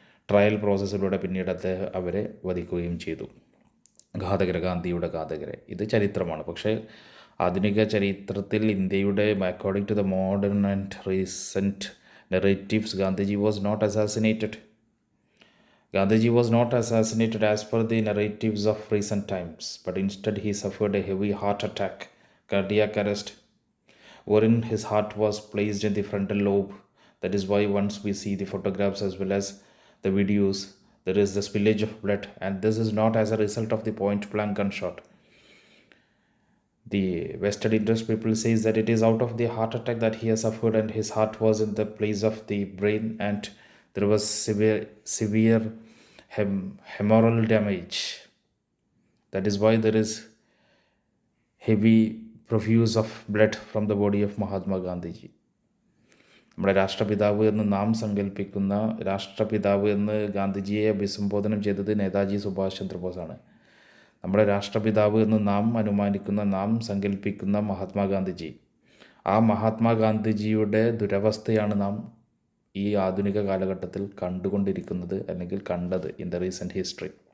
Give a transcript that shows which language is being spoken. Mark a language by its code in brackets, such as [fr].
[ml] Trial പ്രോസസ്സിലൂടെ പിന്നീട് അവരെ വധിക്കുകയും ചെയ്തു. ഗാന്ധിയുടെ ഘാതകരെ. ഇത് ചരിത്രമാണ്. പക്ഷേ ആധുനിക ചരിത്രത്തിൽ ഇന്ത്യയുടെ [en] According to the modern and recent narratives Gandhiji was not assassinated. Gandhiji was not assassinated as per the narratives of recent times, but instead he suffered a heavy heart attack, cardiac arrest, wherein his heart was placed in the frontal lobe. That is why once we see the photographs as well as the videos, there is the spillage of blood, and this is not as a result of the point blank gunshot. The vested interest people says that it is out of the heart attack that he has suffered, and his heart was in the place of the brain, and there was severe humoral damage. That is why there is heavy profuse of blood from the body of Mahatma Gandhiji. [ml] നമ്മുടെ രാഷ്ട്രപിതാവ് എന്ന് നാം സങ്കല്പിക്കുന്ന രാഷ്ട്രപിതാവ് എന്ന് ഗാന്ധിജിയെ അഭിസംബോധനം ചെയ്തത് നേതാജി സുഭാഷ് ചന്ദ്രബോസാണ്. നമ്മുടെ രാഷ്ട്രപിതാവ് എന്ന് നാം അനുമാനിക്കുന്ന, നാം സങ്കല്പിക്കുന്ന മഹാത്മാഗാന്ധിജി, ആ മഹാത്മാഗാന്ധിജിയുടെ ദുരവസ്ഥയാണ് നാം ഈ ആധുനിക കാലഘട്ടത്തിൽ കണ്ടുകൊണ്ടിരിക്കുന്നത്, അല്ലെങ്കിൽ കണ്ടത് [en] In the recent history.